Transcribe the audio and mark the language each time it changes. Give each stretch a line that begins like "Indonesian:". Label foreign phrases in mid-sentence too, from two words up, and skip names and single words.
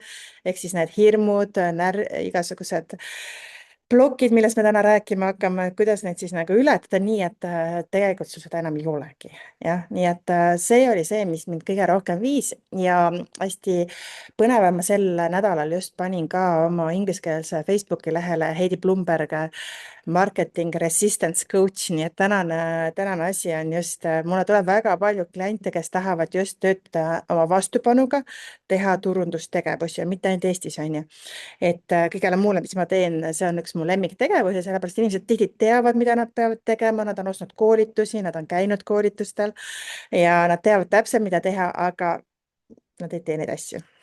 Estonian: Ehk siis need hirmud, igasugused plokid, millest me täna rääkima hakkame, kuidas neid siis nagu ületada nii, et tegelikult sul seda enam ei olegi. Jah, nii et see oli see, mis mind kõige rohkem viis ja hästi põnev, ma sel nädalal just panin ka oma ingliskeelse Facebooki lehele Heidi Blumberg
English: marketing resistance coach,
Estonian: nii et tänane asi on just, mulle tuleb väga palju kliente, kes tahavad just töötada oma vastupanuga, teha turundustegevusi ja mitte ainult Eestis, on ju. Et kõigele muule, mis ma teen, see on üks mu lemmiktegevus ja sellepärast inimesed tihti teavad, mida nad peavad tegema, nad on ostnud koolitusi, nad on käinud koolitustel ja nad teavad täpselt, mida teha, aga nad ei tee neid asju.